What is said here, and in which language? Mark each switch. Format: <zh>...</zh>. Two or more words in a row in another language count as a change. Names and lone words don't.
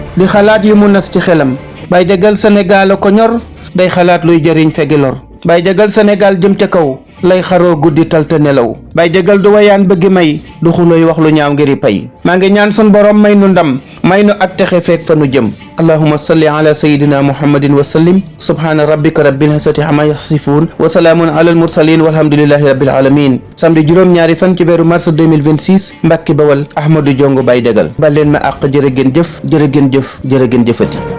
<wo>Di xalaat yu mu nas ci xelam. Baye Jagal Sénégal a ko ñor. Day xalaat luy jëriñ fegi lor. Baye Jagal Sénégal jëm ca kaw. Lay xaroo guddi tal te nelaw. Baye Jagal du wayaan bëggi may. Du xulooy wax lu ñaaw ngiri pay. Maa ngi ñaan sun borom may nu ndam. May nu ak texe feek fa nu jëm.</wo> <ar>اللهم صل على سيدنا محمد وسلم. سبحان ربك رب العزة عما يصفون. وسلام على المرسلين والحمد لله رب العالمين.</ar> <wo>Samedi juróom-ñaari fan ci weeru mars</wo> <fr>deux mille vingt-six,</fr> <wo>Mbàkke Bawal, Ahmadou Diongue Baye Jagal. Bal leen ma àq, jërë ngeen jëf, jërë ngeen jëf, jërë ngeen jëfati.</wo>